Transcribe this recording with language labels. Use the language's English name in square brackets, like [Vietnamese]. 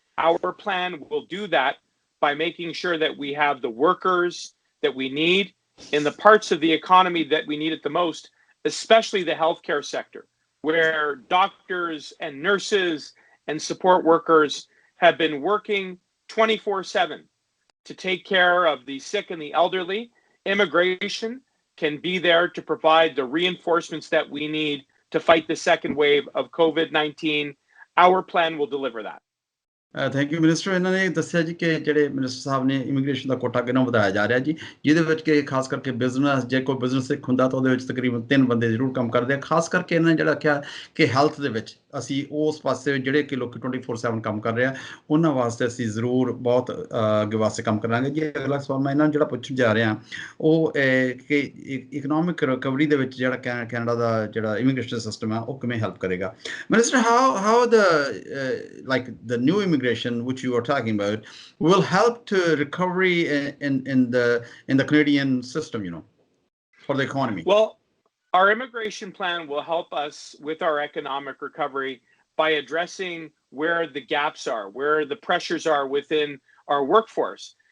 [English] Our plan will do that by making sure that we have the workers that we need in the parts of the economy that we need it the most, especially the healthcare sector, where doctors and nurses and support workers have been working 24/7 to take care of the sick and the elderly. Immigration can be there to provide the reinforcements that we need to fight the second wave of COVID-19. Our plan will deliver that. Thank you minister. [Punjabi] ਇਹਨਾਂ ਨੇ ਦੱਸਿਆ ਜੀ ਕਿ ਜਿਹੜੇ minister ਸਾਹਿਬ ਨੇ immigration ਦਾ quota ਕਿੰਨਾ ਵਧਾਇਆ ਜਾ ਰਿਹਾ ਜੀ, ਜਿਹਦੇ ਵਿੱਚ ਕਿ ਖਾਸ ਕਰਕੇ ਬਿਜ਼ਨਸ, ਜੇ ਕੋਈ ਬਿਜ਼ਨਸ ਇੱਕ ਹੁੰਦਾ ਤਾਂ ਉਹਦੇ ਵਿੱਚ ਤਕਰੀਬਨ 3 ਬੰਦੇ ਜ਼ਰੂਰ ਕੰਮ ਕਰਦੇ ਆ। ਖਾਸ ਕਰਕੇ ਇਹਨਾਂ ਨੇ ਜਿਹੜਾ ਕਿਹਾ ਕਿ ਹੈਲਥ ਦੇ ਵਿੱਚ ਅਸੀਂ ਉਸ ਪਾਸੇ ਜਿਹੜੇ ਕਿ ਲੋਕ 24/7 ਕੰਮ ਕਰ ਰਹੇ ਆ ਉਹਨਾਂ ਵਾਸਤੇ ਅਸੀਂ ਜ਼ਰੂਰ ਬਹੁਤ ਅੱਗੇ ਵਾਸਤੇ ਕੰਮ ਕਰਾਂਗੇ ਜੀ। ਅਗਲਾ ਸਵਾਲ ਮੈਂ ਇਹਨਾਂ ਨੂੰ ਜਿਹੜਾ ਪੁੱਛਣ ਜਾ ਰਿਹਾ ਉਹ ਕਿ ਇਕਨੋਮਿਕ ਰਿਕਵਰੀ ਦੇ ਵਿੱਚ ਜਿਹੜਾ ਕੈਨੇਡਾ ਦਾ ਜਿਹੜਾ ਇਮੀਗ੍ਰੇਸ਼ਨ ਸਿਸਟਮ ਹੈ ਉਹ ਕਿਵੇਂ ਹੈਲਪ ਕਰੇਗਾ। [English] Minister, how the like the new immigration which you are talking about will help to recovery in the Canadian system, for the economy? Well, our immigration plan will help us with our economic recovery by addressing where the gaps are, where the pressures are within our workforce.